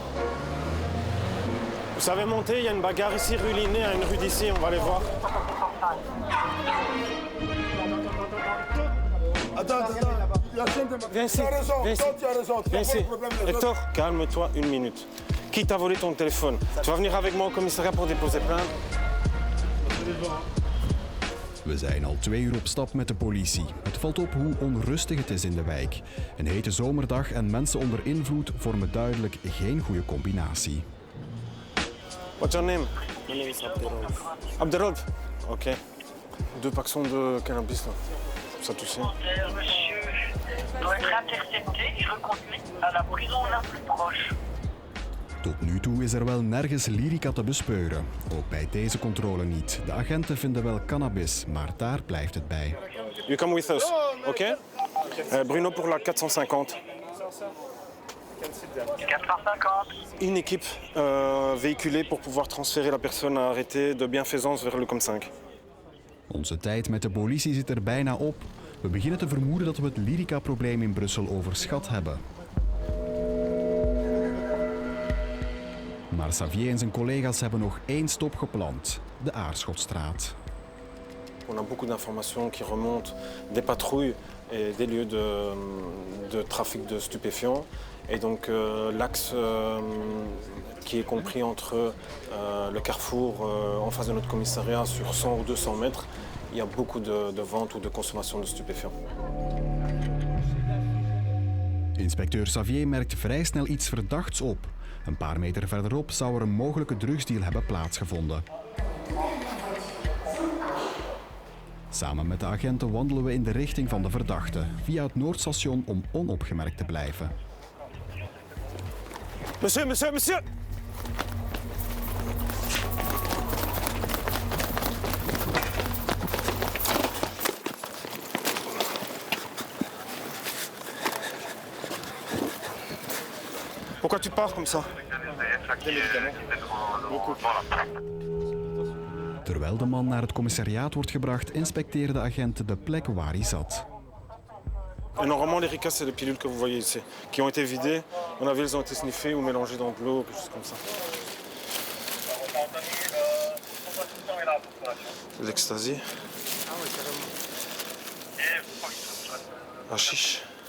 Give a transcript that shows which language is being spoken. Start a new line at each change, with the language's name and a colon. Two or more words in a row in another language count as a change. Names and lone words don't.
French: Vous savez monter, il y a une bagarre ici rue Linné, à une rue d'ici, on va aller voir. Viens ici, viens ici. Viens ici. Hector, calme-toi une minute. Qui t'a volé ton téléphone? Tu vas venir avec moi au commissariat pour déposer plainte.
Dutch: We zijn al 2 uur op stap met de politie. Het valt op hoe onrustig het is in de wijk. Een hete zomerdag en mensen onder invloed vormen duidelijk geen goede combinatie.
English: What's your name? My name is Abderraouf.
French: Abderraouf. Ok. 2 paxons de cannabis là. Ça touche. Monsieur doit être intercepté et reconduit à la prison la plus proche.
Dutch: Tot nu toe is er wel nergens lyrica te bespeuren. Ook bij deze controle niet. De agenten vinden wel cannabis, maar daar blijft het bij.
English: You come with us,
French: ok? Bruno pour la 450. 450. Une équipe véhiculée pour pouvoir transférer la personne arrêtée de bienfaisance vers le COM5.
Dutch: Onze tijd met de politie zit er bijna op. We beginnen te vermoeden dat we het lyrica-probleem in Brussel overschat hebben. Maar Xavier en zijn collega's hebben nog 1 stop gepland. De Aarschotstraat.
French: On a beaucoup d'informations qui remontent des patrouilles et des lieux de trafic de stupéfiants. Et donc l'axe qui est compris entre le carrefour en face de notre commissariat sur 100 ou 200 mètres, il y a beaucoup de ventes ou de consommation de stupéfiants.
Dutch: Inspecteur Xavier merkt vrij snel iets verdachts op. Een paar meter verderop zou er een mogelijke drugsdeal hebben plaatsgevonden. Samen met de agenten wandelen we in de richting van de verdachte, via het Noordstation om onopgemerkt te blijven.
French: Monsieur, monsieur, monsieur! Pourquoi tu pars comme ça?
Dutch: Terwijl de man naar het commissariaat wordt gebracht, inspecteren de agenten de plek waar hij zat.
French: Et normalement, les ricas, c'est les pilules que vous voyez ici, qui ont été vidées. On a vu, elles ont été sniffées ou mélangées dans de l'eau, quelque chose comme ça. L'ecstasy. Hashish.